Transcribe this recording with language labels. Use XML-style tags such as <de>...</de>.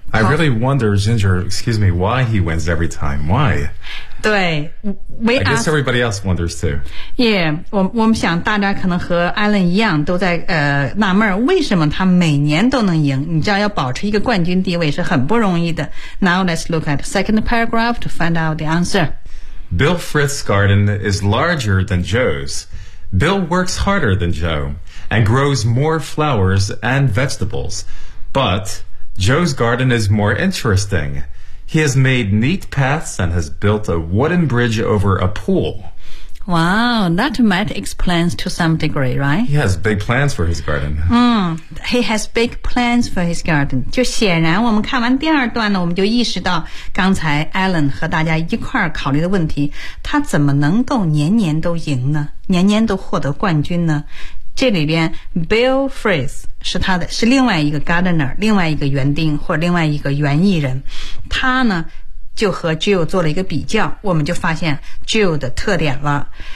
<en>I really wonder, Ginger, excuse me, why he wins every time? Why?</en> <zh>对</zh> <en>I guess everybody else wonders too. Yeah,</en> <zh>我们想大家可能和 Alan 一样都在纳闷为什么他每年都能赢，你知道要保持一个冠军地位是很不容易的。</zh> <en>Now let's look at the second paragraph to find out the answer. Bill Frith's garden is larger than Joe's. Bill works harder than Joe and grows more flowers and vegetables. But Joe's garden is more interesting. He has made neat paths and has built a wooden bridge over a pool. Wow, that might explain to some degree, right? He has big plans for his garden. He has big plans for his garden.</en> <zh>就显然我们看完第二段呢，我们就意识到刚才 Alan 和大家一块儿考虑的问题，他怎么能够年年都赢呢？年年都获得冠军呢？这里边 Bill Frith 是他的，是另外一个 gardener， 另外一个园丁或者另外一个园艺人，他呢就和 Jill 做了一个比较，我们就发现 Jill 的特点了。</zh>